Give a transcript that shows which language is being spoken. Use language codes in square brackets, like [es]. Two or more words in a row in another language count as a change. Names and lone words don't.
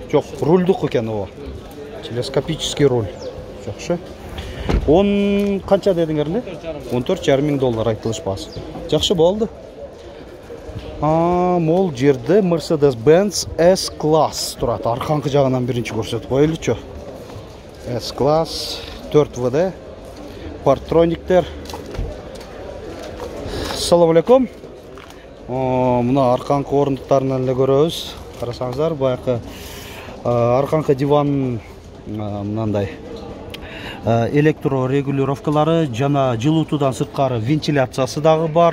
[ky] Жок, рульдук экен о. [ru] Телескопический руль. [ky] Жакшы. Канча дедиңер эле? $14,500 айтылыш баасы. Жакшы болду. Мол жерде Mercedes-Benz S-Class турат. Арканкы жагынан биринчи көрсөтүп коелучу. S-Class 4WD, парктрониктер. [ar] السلام عليكم. [ky] Мына арканкы орундуктарынан эле көрөбүз. Карасаңыздар, баягы арканкы диван мынандай электро регулировкалары жана жылытуудан сырткары вентиляциясы дагы бар.